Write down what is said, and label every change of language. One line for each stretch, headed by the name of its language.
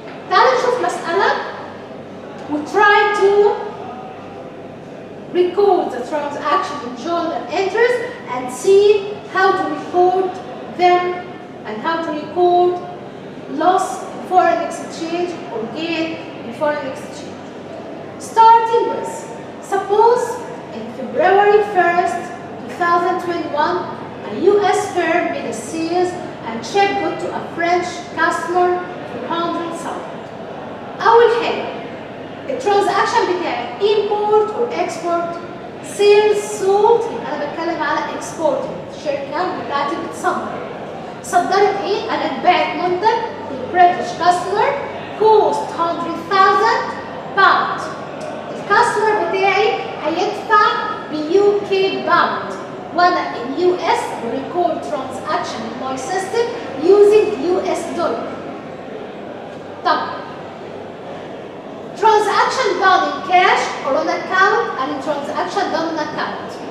Arabic: تعالوا نشوف مسألة
English: we try to record the transaction in journal entries and see how to record them and how to record loss in foreign exchange or gain in foreign exchange. Starting with, suppose in February 1st, 2021, a US firm made a sales and shipped good to a French customer for 100,000.
Arabic: أول حاجة الترانزاكشن بتاعي
English: import or export sales sold،
Arabic: يبقى أنا بتكلم على exporting. الشركة بتاعتي بتصدر. صدرت إيه؟ أنا اتباعت منتج للبريتش كاستمر cost 100,000 pounds. الكاستمر بتاعي هيدفع ب
English: UK pound،
Arabic: وأنا
English: in US record transaction in my system using US dollar. طب transaction done in cash or on account and transaction done on account.